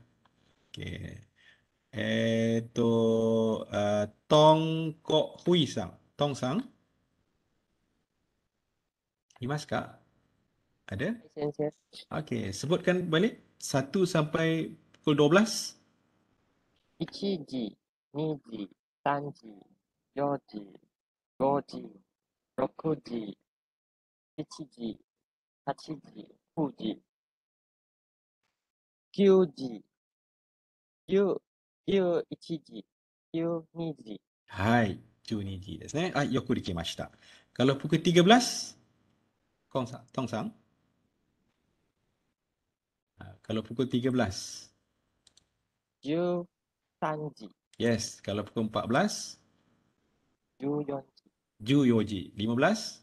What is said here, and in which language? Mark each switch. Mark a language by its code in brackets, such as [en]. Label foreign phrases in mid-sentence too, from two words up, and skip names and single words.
[ms] Okay. Tong Kok Hui sang. Tong sang. [ja] いますか? Ada? Sensei. [ms] Okey, sebutkan balik 1 sampai pukul 12. [ja] 1 時、2時、3時、4時、5時、6時、7時、8時、9時、9時、10、11時、12時。はい、12時ですね。よくできました。 [ms] Kalau pukul 13, Tong sang. Kalau pukul 13. [ja] 13時、 [ms] Yes, kalau pukul 14, [ja] 14時、 Juyoji. 15,